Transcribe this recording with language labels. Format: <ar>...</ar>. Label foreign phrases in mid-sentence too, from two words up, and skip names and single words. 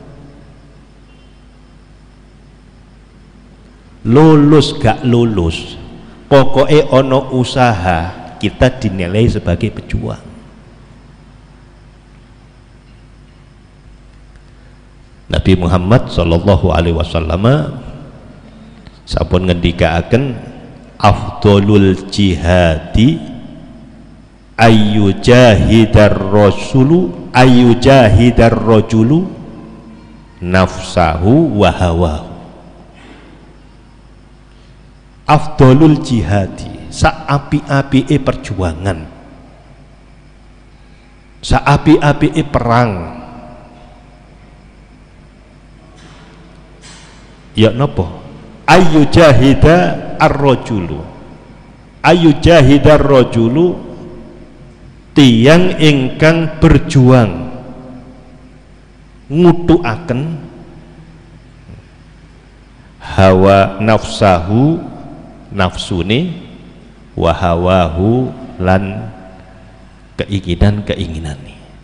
<id>Lulus gak lulus, pokoknya ono usaha, kita dinilai sebagai pejuang.</id> <jv>Nabi Muhammad</jv> <ar>صلى الله عليه وسلم</ar> <jv>sampun ngendikaaken</jv> <ar>أفضل الجهاد أن يجاهد الرجل نفسه وهواه. أفضل الجهاد,</ar> <jv>saapi-apike perjuangan, saapi-apike perang, ya napa?</jv> <ar>أن يجاهد الرجل، أن يجاهد الرجل,</ar> <jv>tiyang ingkang berjuang ngutukaken hawa nafsahu, nafsune,</jv> <ar>وهواه,</ar> <jv>lan keinginan-keinginane.</jv>